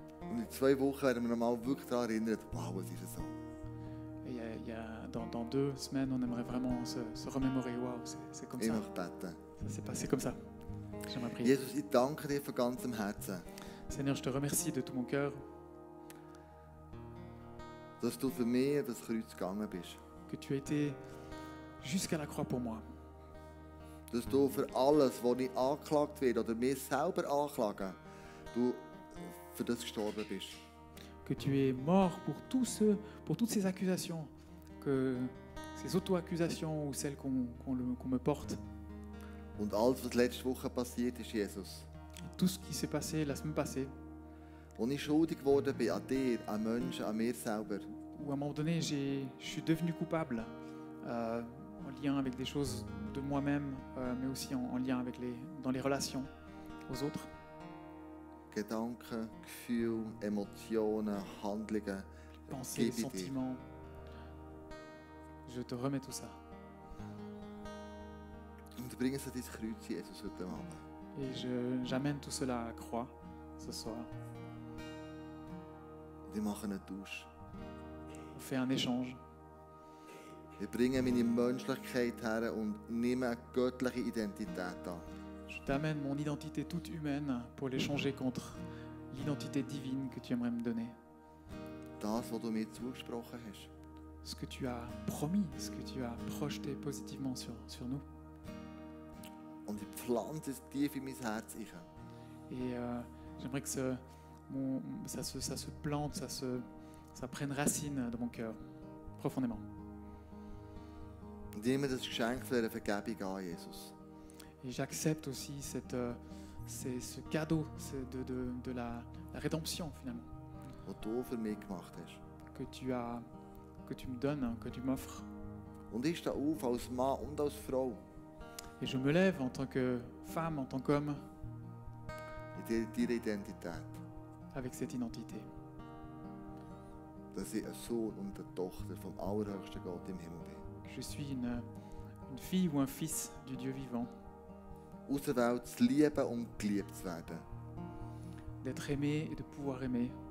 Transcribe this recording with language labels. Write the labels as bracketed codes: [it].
[de] Und in 2 Wochen werden wir nochmal wirklich daran erinnern, wow, es ist so. [fr] Et dans 2 semaines, on aimerait vraiment se remémorer. Waouh, c'est comme [de] Ich [fr] ça. [de] möchte beten. [fr] Ça s'est passé comme ça. J'aimerais prier. [de] Jesus, ich danke dir von ganzem Herzen, [fr] Seigneur, je te remercie de tout mon cœur [de] dass du für mich das Kreuz gegangen bist. [fr] que tu as été jusqu'à la croix pour moi. [de] Dass du für alles, was ich angeklagt werde oder mir selber anklagen, du für das gestorben bist. [fr] Que tu es mort pour toutes ces accusations, ces auto-accusations ou celles qu'on me porte. [de] Und alles, was letzte Woche passiert ist, Jesus, [fr] Et tout ce qui s'est passé la semaine passée, [de] wo ich schuldig geworden bin an dir, an Menschen, an mir selber, [fr] où à un moment donné, je suis devenu coupable lien avec des choses de moi-même, mais aussi en lien avec dans les relations aux autres. [de] Gedanken, Gefühle, Emotionen, Handlungen. [fr] Pensées, [de] Gebe ich dir. [fr] sentiments. Je te remets tout ça. [de] Und bring es an dein Kreuz, Jesus, heute Abend. [fr] Et j'amène tout cela à la croix ce soir. [de] Und ich mache einen Tausch. [fr] On fait un échange. [de] Ich bringe meine Menschlichkeit her und nehme eine göttliche Identität an. [fr] Je t'amène mon identité toute humaine pour l'échanger contre l'identité divine que tu aimerais me donner. [de] Das, was du mir zugesprochen hast. [fr] Ce que tu as promis, ce que tu as projeté positivement sur nous. [de] Und ich pflanze es tief in mein Herz rein. [fr] Et j'aimerais que ça se plante, ça prenne racine dans mon cœur, profondément. [de] Und ich nehme das Geschenk von dieser Vergebung an, Jesus. [fr] Et j'accepte aussi ce cadeau de la rédemption, finalement, [de] Was du für mich gemacht hast. [fr] que tu me donnes, que tu m'offres. [de] Und ich stehe auf als Mann und als Frau. [fr] Et je me lève en tant que femme, en tant qu'homme, [de] In deiner Identität. [fr] avec cette identité. [de] Dass ich ein Sohn und eine Tochter vom allerhöchsten Gott im Himmel bin. [fr] Je suis une fille ou un fils du Dieu vivant, [de] Auserwählt zu lieben und geliebt zu werden. [fr] d'être aimé et de pouvoir aimer.